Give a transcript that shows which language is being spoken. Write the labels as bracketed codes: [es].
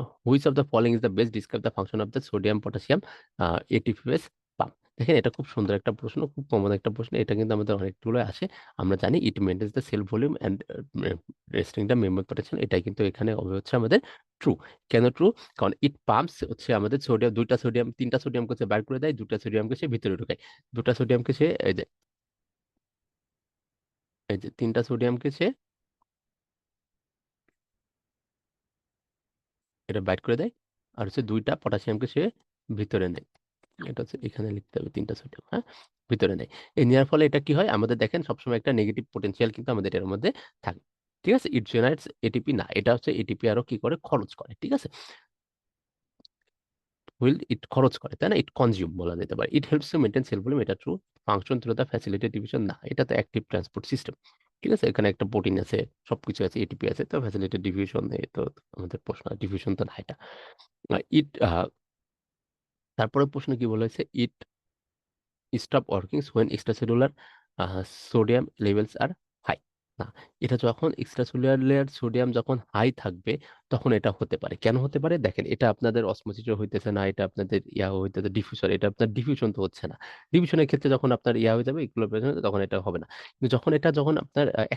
[en] Which of the following is the best describe the function of the sodium potassium ATPase pump? [bn] দেখেন এটা খুব সুন্দর একটা প্রশ্ন, খুব কমন একটা প্রশ্ন, এটা কিন্তু আমাদের অনেকগুলো আসে। আমরা জানি [en] it maintains the cell volume and resting the memory protection, [bn] এটাই কিন্তু এখানে হচ্ছে আমাদের ট্রু। কেন ট্রু? কারণ ইট পাম্পস হচ্ছে আমাদের সোডিয়াম, দুইটা সোডিয়াম তিনটা সোডিয়ামকে সে বাইর করে দেয়, দুটা সোডিয়ামকে সে ভিতরে ঢুকায়, দুটা সোডিয়ামকে সে এই যে তিনটা সোডিয়ামকে সে এটা বাইট করে দেয়, আর হচ্ছে দুইটা পটাশিয়ামকে সে ভিতরে নেয়। এটা হচ্ছে এখানে লিখতে হবে, তিনটা সোডিয়াম, হ্যাঁ, ভিতরে নেয়। এই নেওয়ার ফলে এটা কি হয় আমাদের? দেখেন সবসময় একটা নেগেটিভ পোটেনশিয়াল কিন্তু আমাদের এর মধ্যে থাকে। ঠিক আছে, ইট জেনারেটস এটিপি না, এটা হচ্ছে এটিপি আরো কি করে? খরচ করে। ঠিক আছে, হুইল ইট খরচ করে, তাই না? ইট কনজিউম বলা যেতে পারে। [en] it helps to maintain cell volume, [bn] এটা true. Function through the facilitated division না, এটা তো অ্যাক্টিভ ট্রান্সপোর্ট সিস্টেম। ঠিক আছে, এখানে একটা প্রোটিন আছে, সবকিছু আছে, এটিপি আছে, তো ফ্যাসিলিটেড ডিভিশন তো আমাদের প্রশ্ন, ডিভিশন তো না এটা। ইট তারপরে প্রশ্ন কি বলা হয়েছে? [en] It stop working when extracellular sodium levels are high। [bn] না, এটা যখন এক্সট্রাসেলুলার সোডিয়াম যখন হাই থাকবে তখন এটা হতে পারে। কেন হতে পারে? দেখেন এটা আপনাদের অসমোসিস হইতেছে না, এটা আপনাদের ইয়া হইতেছে ডিফিউশন, এটা আপনার ডিফিউশন তো হচ্ছে না। ডিফিউশনের ক্ষেত্রে যখন আপনার ইয়া হয়ে যাবে ইকুইলিব্রিয়াম, তখন এটা হবে না। কিন্তু যখন আপনার